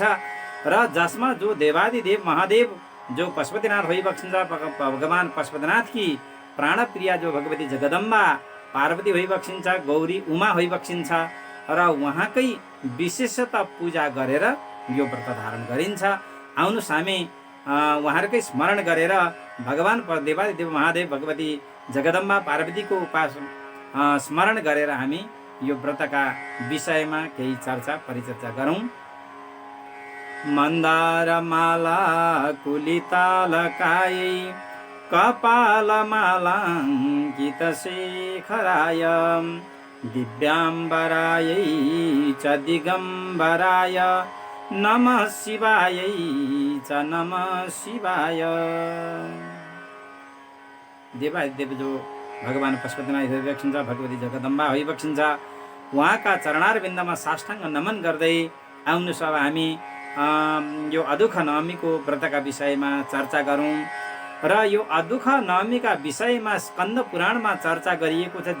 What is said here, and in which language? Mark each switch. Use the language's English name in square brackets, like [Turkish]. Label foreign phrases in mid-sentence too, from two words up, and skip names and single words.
[Nepali] र जसमा जो देवादिदेव महादेव जो पशुपतिनाथ भइबक्सिन्छ, भगवान पशुपतिनाथकी प्राणप्रिया जो भगवती जगदम्बा पार्वती भइबक्सिन्छ, गौरी उमा भइबक्सिन्छ र उहाँकै विशेषता पूजा गरेर यो व्रत धारण गरिन्छ। आउनुहोस्, हामी उहाँहरूकै स्मरण गरेर भगवान देवादिदेव महादेव भगवती जगदम्बा पार्वतीको स्मरण गरेर हामी यो व्रतका विषयमा केही चर्चा परिचर्चा गरौँ। [Sanskrit] मन्दार माला कुलितालकायै कपालमालाङ्कित शेखराय दिव्याम्बरायै च दिगम्बराय नमः शिवायै च नमः शिवाय। [Nepali] देवादिदेव जो भगवान पशुपतिनाथ भइबक्सिन्छ, भगवती जगदम्बा भइबक्सिन्छ, उहाँका चरणारविन्दमा साष्टाङ्ग नमन गर्दै आउनुहोस् अब हामी यो अदुख नवमीको व्रतका विषयमा चर्चा गरौँ। र यो अदुख नवमीका विषयमा स्कन्द पुराणमा चर्चा गरिएको छ।